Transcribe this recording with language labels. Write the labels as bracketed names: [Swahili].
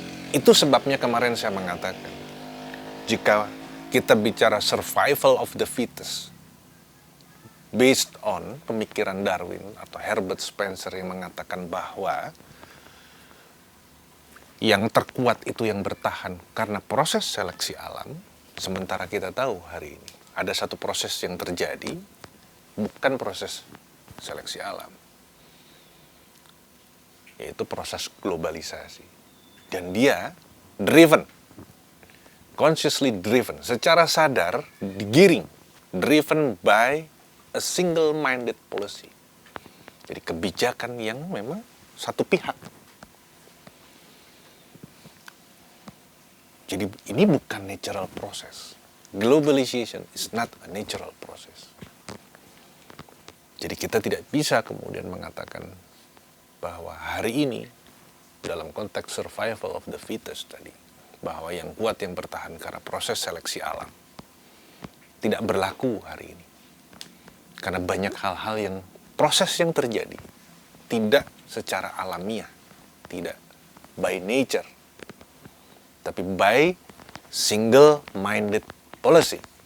[Indonesian] Itu sebabnya kemarin saya mengatakan, jika kita bicara [English] survival of the fittest, based on [Indonesian] pemikiran Darwin atau Herbert Spencer yang mengatakan bahwa yang terkuat itu yang bertahan karena proses seleksi alam, sementara kita tahu hari ini ada satu proses yang terjadi, bukan proses seleksi alam, yaitu proses globalisasi. Dan dia [English] driven, consciously driven, [Indonesian] secara sadar digiring, [English] driven by a single-minded policy. [Indonesian] Jadi kebijakan yang memang satu pihak. Jadi ini bukan [English] natural process. Globalization is not a natural process. [Indonesian] Jadi kita tidak bisa kemudian mengatakan bahwa hari ini dalam konteks [English] survival of the fittest [Indonesian] tadi, bahwa yang kuat yang bertahan karena proses seleksi alam, tidak berlaku hari ini. Karena banyak hal-hal yang proses yang terjadi tidak secara alamiah, tidak [English] by nature, [Indonesian] tapi [English] by single-minded policy.